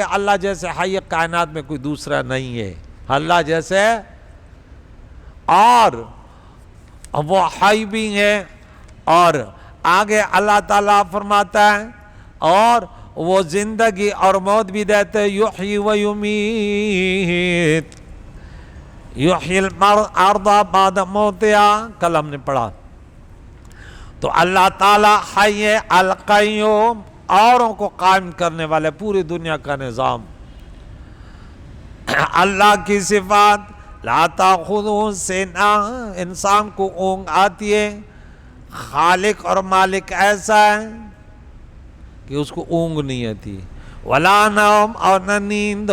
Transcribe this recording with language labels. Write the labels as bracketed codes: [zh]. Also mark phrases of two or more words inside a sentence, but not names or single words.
[ur] اللہ جیسے حی کائنات میں کوئی دوسرا نہیں ہے، اللہ جیسے، اور وہ حی بھی ہے۔ اور آگے اللہ تعالیٰ فرماتا ہے اور وہ زندگی اور موت بھی دیتے، [ar] یحیی و یمیت، یحیی الارض بعد موتہا، [ur] کل ہم نے پڑھا۔ تو اللہ تعالیٰ [ar] حی القیوم، [ur] اوروں کو قائم کرنے والے، پوری دنیا کا نظام۔ اللہ کی صفات، [ar] لا تاخذہ سنہ، [ur] انسان کو اونگ آتی ہے، خالق اور مالک ایسا ہے کہ اس کو اونگ نہیں آتی، [ar] ولا نوم، [ur] اور نہ نیند۔